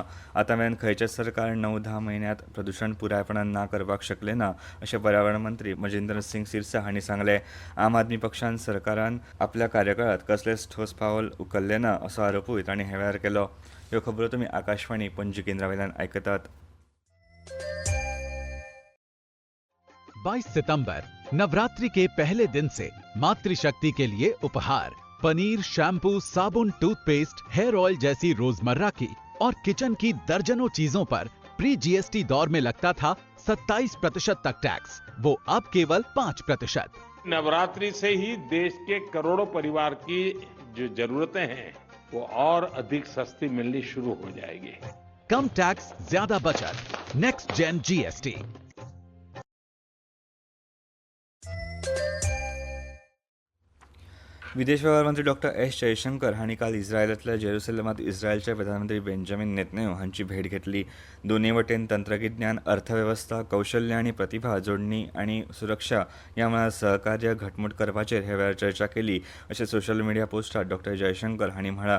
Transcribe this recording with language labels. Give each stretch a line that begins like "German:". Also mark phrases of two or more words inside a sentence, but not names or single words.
Konkani: आतां मेरेन खंयचेच सरकार 9-10 म्हयन्यांत प्रदूषण पुरायपणान ना करपाक शकलें ना अशें पर्यावरण मंत्री मजिंद्र सिंग सिरसा हांणी सांगलें. आम आदमी पक्षान सरकारान आपल्या कार्यकाळात कसलेच ठोस पावल उखल्लें ना असो आरोपूय तांणी हे वेळार केलो. ह्यो खबरो तुमी आकाशवाणी पणजी केंद्रावेल्यान आयकतात.
Hindi: 22 सितंबर नवरात्रि के पहले दिन से मातृशक्ति के लिए उपहार पनीर, शैम्पू, साबुन,
English: toothpaste, hair oil
Hindi: जैसी रोजमर्रा की और किचन की दर्जनों चीजों पर
English: pre GST
Hindi: दौर में लगता था 27% तक टैक्स. वो अब केवल 5%। नवरात्रि से ही देश के करोड़ों परिवार की जो जरूरतें हैं वो और अधिक सस्ती मिलनी शुरू हो जाएगी। कम टैक्स, ज्यादा बचत।
English: next gen GST.
Konkani: विदेश व्यवहार मंत्री डॉक्टर एस जयशंकर हांणी काल इस्रायलांतल्या जेरुसलेमांत इस्रायलचे प्रधानमंत्री बेंजामिन नेतन्याहू हांची भेट घेतली. दोनूय वटेन तंत्रगिन्यान, अर्थवेवस्था, कौशल्य आनी प्रतिभा जोडणी आनी सुरक्षा ह्या मळार सहकार्य घटमूट करपाचेर हे वेळार चर्चा केली अशें
English: social media
Konkani: पोस्टात डॉक्टर जयशंकर हांणी म्हळां.